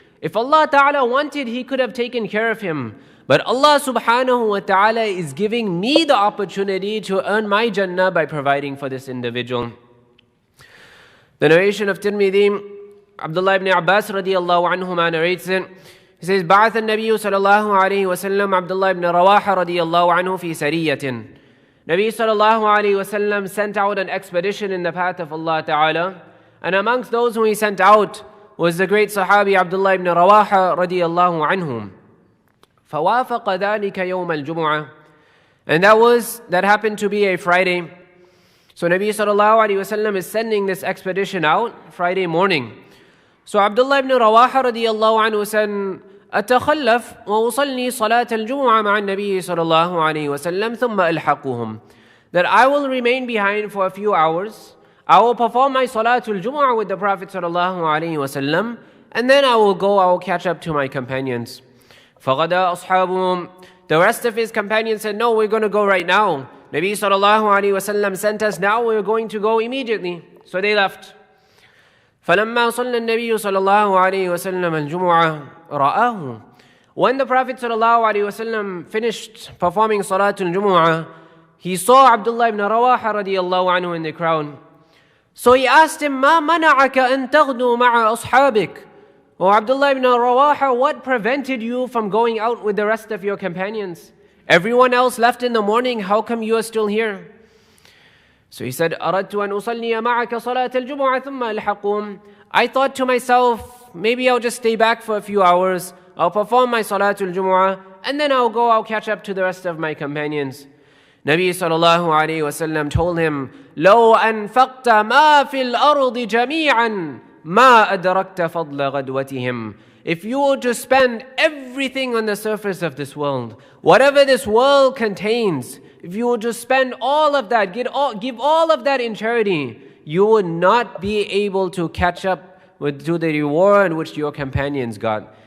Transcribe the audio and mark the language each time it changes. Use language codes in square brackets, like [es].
[en] If Allah ta'ala wanted, He could have taken care of him. But Allah subhanahu wa ta'ala is giving me the opportunity to earn my Jannah by providing for this individual. The narration of Tirmidhi, Abdullah ibn Abbas radiyallahu anhuma narrates it. He says, [ar] بعث النبي صلى الله عليه وسلم عبدullah ibn Rawah radiyallahu anhu في سرية. [en] Nabi sallallahu alayhi wasallam sent out an expedition in the path of Allah ta'ala. And amongst those whom He sent out was the great Sahabi Abdullah ibn Rawah radiyallahu anhum. [ar] فوافق ذلك يوم الجمعة. [en] And that happened to be a Friday. So Nabi sallallahu alayhi wasallam is sending this expedition out Friday morning. So Abdullah ibn Rawah radiyallahu anhu said, [ar] أتخلف وأصلي صلاة الجمعة مع النبي صلى الله عليه وسلم ثم ألحقهم. [en] That I will remain behind for a few hours. I will perform my Salatul Jumu'ah with the Prophet sallallahu alayhi wasallam, and then I will catch up to my companions. [ar] فَغَدَا أَصْحَابُهُمْ. [en] The rest of his companions said, no, we're going to go right now. Nabi sallallahu alayhi wasallam sent us now, we're going to go immediately. So they left. [ar] فَلَمَّا صَلَّى النَّبِيُّ صَلَى اللَّهُ عَلَيْهِ وَسَلَّمَ الْجُمُعَةَ رَآهُ. [en] When the Prophet sallallahu alayhi wasallam finished performing Salatul Jumu'ah, he saw Abdullah ibn Rawah radiyallahu anhu in the crowd. So he asked him, [ar] مَا مَنَعَكَ أَن تَغْدُوا مَعَ أَصْحَابِكَ. [en] Oh Abdullah ibn Rawah, what prevented you from going out with the rest of your companions? Everyone else left in the morning, how come you are still here? So he said, [ar] أَرَدْتُ أَنْ أُصَلِّيَ مَعَكَ صَلَاةَ الْجُمُعَةِ ثُمَّ أَلْحَقُهُمْ. [en] I thought to myself, maybe I'll just stay back for a few hours, I'll perform my Salatul Jumu'ah, and then I'll catch up to the rest of my companions. Nabi sallallahu alayhi wasallam told him, [ar] لو أنفقت ما في الأرض جميعا ما أدركت فضل غدوتهم. [en] If you were to spend everything on the surface of this world, whatever this world contains, if you were to spend all of that, give all of that in charity, you would not be able to catch up to the reward which your companions got.